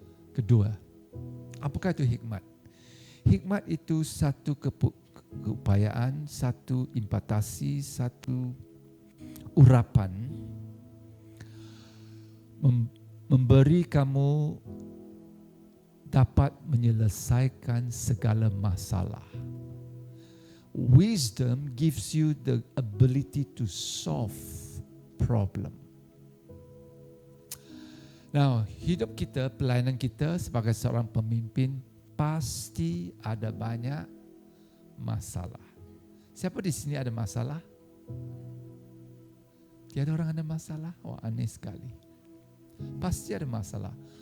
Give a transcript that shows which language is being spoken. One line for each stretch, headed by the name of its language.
Malay: Kedua, apakah itu hikmat? Hikmat itu satu keupayaan, satu impartasi, satu urapan memberi kamu dapat menyelesaikan segala masalah.
English: Wisdom gives you the ability to solve problem.
Malay: Now, hidup kita, pelayanan kita sebagai seorang pemimpin pasti ada banyak masalah. Siapa di sini ada masalah? Tiada orang ada masalah? Wah, aneh sekali. Pasti ada masalah.